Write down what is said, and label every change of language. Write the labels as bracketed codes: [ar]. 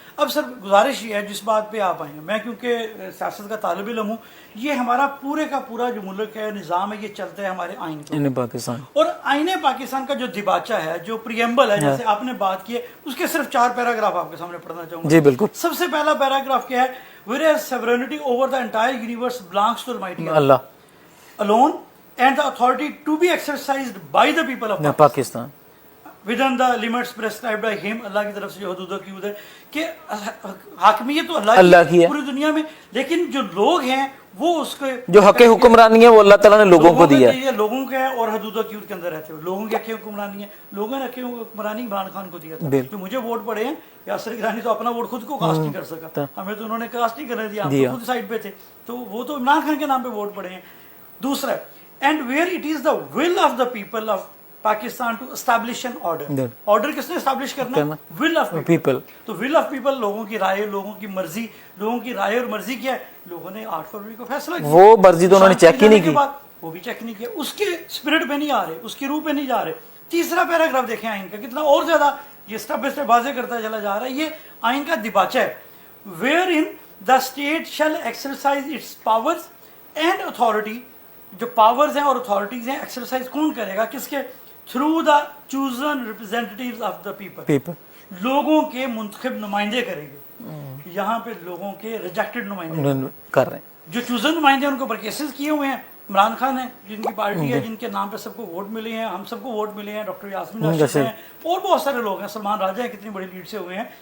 [ur] اب سر گزارش یہ ہے جس بات پہ آپ آئے ہیں, میں کیونکہ سیاست کا طالب علم ہوں, یہ ہمارا پورے کا پورا جو ملک ہے, نظام ہے, یہ چلتا ہے ہمارے آئین پاکستان. اور آئین پاکستان کا جو دیباچہ ہے, جو پریمبل ہے, جیسے آپ نے بات کی ہے, اس کے صرف 4 پیراگراف آپ کے سامنے پڑھنا چاہوں گا. جی بالکل. سب سے پہلا پیراگراف کیا ہے, [en] whereas sovereignty over the entire universe belongs to Almighty Allah alone and the authority to be exercised by the people of Pakistan within the limits prescribed by him. [ur] اللہ کی طرف سے جو حدود کی حدود ہے کہ حاکمیت تو اللہ کی ہے پوری دنیا میں, لیکن جو لوگ ہیں وہ اس کے جو حق حکمرانی ہے وہ اللہ تعالیٰ نے لوگوں کو دیا ہے, لوگوں کے, اور حدود کی حدود کے اندر رہتے ہوئے لوگوں کی حق حکمرانی ہے. لوگوں نے حق حکمرانی عمران خان کو دیا تھا, جو مجھے ووٹ پڑے ہیں. یاسر گیلانی تو اپنا ووٹ خود کو کاسٹ نہیں کر سکا, ہمیں تو انہوں نے کاسٹ نہیں کرنے دیا, ہم تو خود سائڈ پہ تھے, تو وہ تو عمران خان کے نام پہ ووٹ پڑے ہیں. دوسرا, [en] and where it is the will of the people of Pakistan to establish an order. Order [ur] کس نے [en] establish [ur] کرنا ہے؟ [en] will of people. [ur] تو [en] will of people [ur] لوگوں کی رائے, لوگوں کی مرضی, لوگوں کی رائے اور مرضی کیا ہے, لوگوں نے 8 فروری کو فیصلہ کیا, وہ مرضی تو انہوں نے چیک ہی نہیں کی, وہ بھی چیک نہیں کیا, اس کے اسپرٹ پہ نہیں آ رہے, اس کی روح پہ نہیں جا رہے. تیسرا پیراگراف دیکھیں آئین کا, کتنا اور زیادہ یہ اسٹیپ بائی اسٹیپ واضح کرتا چلا جا رہا ہے. یہ آئین کا دیباچہ ہے, [en] wherein the state shall exercise its powers and authority. [ur] جو پاورز ہیں اور اتھارٹیز ہیں, ایکسرسائز کون کرے گا, کس کے [en] through the chosen representatives of the people, [ur] لوگوں کے منتخب نمائندے کریں گے. یہاں پہ لوگوں کے ریجیکٹڈ نمائندے کر رہے ہیں, جو چوزن نمائندے ان کو پر کیسز کیے ہوئے ہیں. عمران خان ہیں جن کی پارٹی ہے, جن کے نام پہ سب کو ووٹ ملے ہیں, ہم سب کو ووٹ ملے ہیں, ڈاکٹر یاسمین راشد ہیں, اور بہت سارے لوگ ہیں, سلمان راجہ ہیں, کتنی بڑی لیڈ سے ہوئے ہیں.